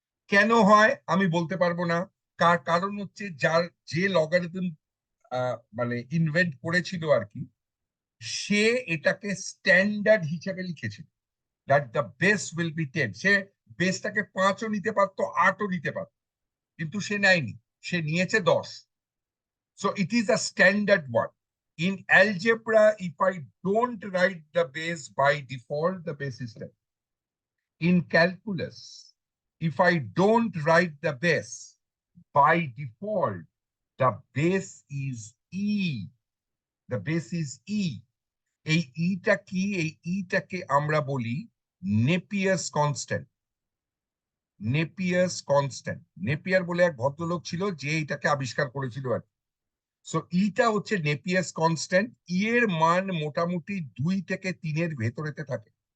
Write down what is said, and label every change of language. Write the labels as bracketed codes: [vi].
[bn] কেন হয় আমি বলতে পারবো না, কারণ হচ্ছে যার যে লগারিদম মানে ইনভেন্ট করেছিল আর কি, সে এটাকে স্ট্যান্ডার্ড হিসেবে লিখেছিল, [en] That the base will be 10। [bn] সে বেসটাকে 5ও নিতে পারতো, 8ও নিতে পারতো, কিন্তু সে নেয়নি, সে নিয়েছে 10। [en] So it is a standard word. In algebra, if I don't write the base by default, the base is 10. In calculus, if I don't write the base by default, the base is E. The base is E. [bn] এই ইটা কি? এই ইটাকে আমরা বলি নেপিয়ার্স constant. নেপিয়ার্স constant, Napier বলে এক ভদ্রলোক ছিল যে এটাকে আবিষ্কার করেছিল আর কি। সো ইটা হচ্ছে নেপিয়ার্স কনস্ট্যান্ট। ই এর মান মোটামুটি 2 থেকে 3-এর ভেতরেতে থাকে।